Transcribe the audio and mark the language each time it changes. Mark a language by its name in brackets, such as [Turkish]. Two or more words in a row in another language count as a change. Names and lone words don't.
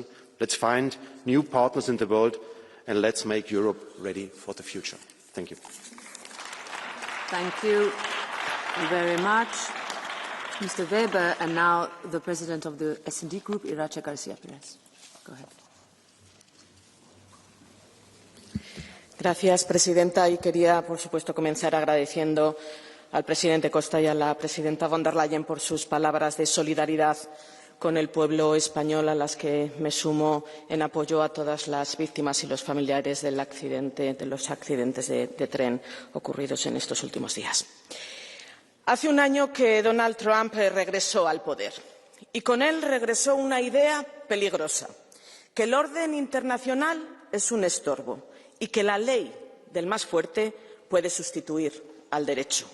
[English] Let's find new partners in the world and let's make Europe ready for the future. Thank you. Thank you very much, Mr. Weber. And now the President of the S&D Group, Irache Garcia Perez. Go ahead. [Spanish] Gracias, presidenta. Y quería, por supuesto, comenzar agradeciendo al presidente Costa y a la presidenta von der Leyen por sus palabras de solidaridad con el pueblo español, a las que me sumo en apoyo a todas las víctimas y los familiares de los accidentes de tren ocurridos en estos últimos días. Hace un año que Donald Trump regresó al poder y con él regresó una idea peligrosa, que el orden internacional es un estorbo y que la ley del más fuerte puede sustituir al derecho.